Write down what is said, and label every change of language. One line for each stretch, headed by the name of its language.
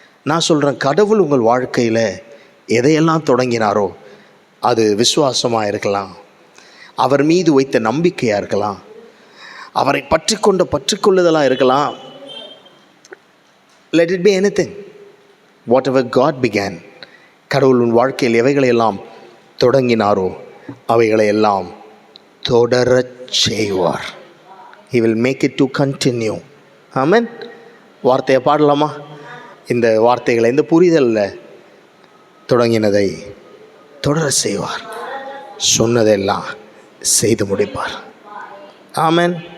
Tamil: நான் சொல்கிறேன், கடவுள் உங்கள் வாழ்க்கையில் எதையெல்லாம் தொடங்கினாரோ அது விசுவாசமாக இருக்கலாம், அவர் மீது வைத்த நம்பிக்கையாக இருக்கலாம், அவரை பற்றிக்கொள்ளுதலாக இருக்கலாம்.
English: Let it be anything. Whatever God began,
Tamil: கடவுள் உன் வாழ்க்கையில் எவைகளையெல்லாம் தொடங்கினாரோ அவைகளையெல்லாம் தொடரச் செய்வார்.
English: He will make it to continue.
Tamil: ஆமென். வார்த்தையை பாடலாமா? இந்த வார்த்தைகளை, இந்த புரிதலில் தொடங்கினதை தொடர செய்வார், சொன்னதெல்லாம் செய்து முடிப்பார். ஆமென்.